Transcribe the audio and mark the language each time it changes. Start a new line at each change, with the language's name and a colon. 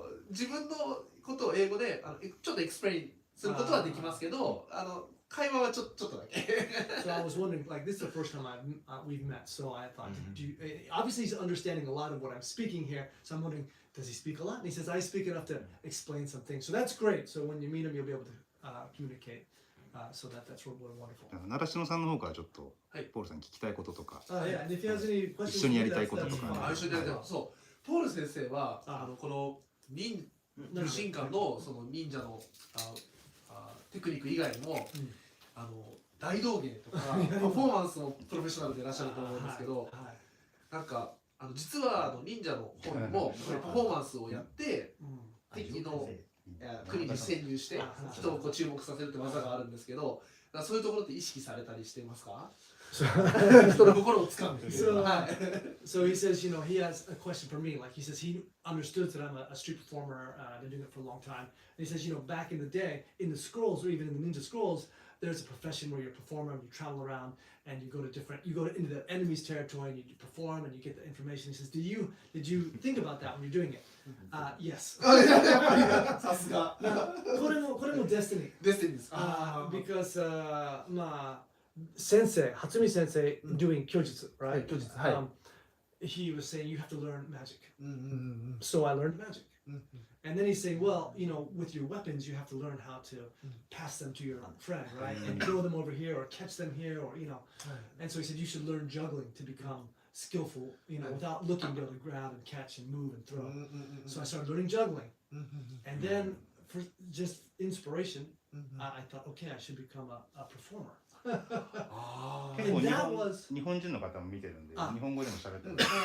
Japanese: 自分のことを英語でちょっとエクスプレインすることはできますけど、会話はちょっとだけ。
English: So I was wondering, like, this is the first time we've met, so I thought, obviously he's understanding a lot of what I'm speaking here, so I'm wondering, does he speak a lot? And he says, I speak enough to explain some things. So that's great. So when you meet him, you'll be able to communicate. So that's really wonderful.
Japanese: 習志野さんの方からちょっとはいポールさんに聞きたいこととか。
English: Yeah, and if he has any questions,
Japanese: 一緒にやりたいこととかね。
English: that's
Japanese: 一緒にやりたいことそうポール先生はこの武神館のその忍者のテクニック以外にも大道芸とかパフォーマンスのプロフェッショナルでいらっしゃると思うんですけど、なんか実は忍者の方にもパフォーマンスをやって敵の国に潜入して人をこう注目させるって技があるんですけど、そういうところって意識されたりしていますか？人の心をつかむ。
English: So he says, you know, he has a question for me. Like he says, he understood that I'm a street performer. I've been doing it for a long time. And he says, you know, back in the day, in the scrolls or even in the ninja scrolls, there's a profession where you're a performer and you travel around and you go into the enemy's territory and you perform and you get the information. He says, did you think about that when you're doing it? Yes.
Japanese: さすが。これも destiny. デスティニーです。
English: Because まあSensei, Hatsumi Sensei, doing kyojutsu, right?
Japanese: Kyojutsu, はい。
English: He was saying you have to learn magic. So I learned magic. And then he's saying, well, you know, with your weapons, you have to learn how to pass them to your friend, right? And throw them over here or catch them here or, you know. And so he said you should learn juggling to become skillful, you know, without looking to the ground and catch and move and throw. So I started learning juggling. And then for just inspiration, I thought, okay, I should become a performer.
Japanese: 結構
English: And that was
Japanese: 日本人の方も見てるんで、日本語でも喋ってる。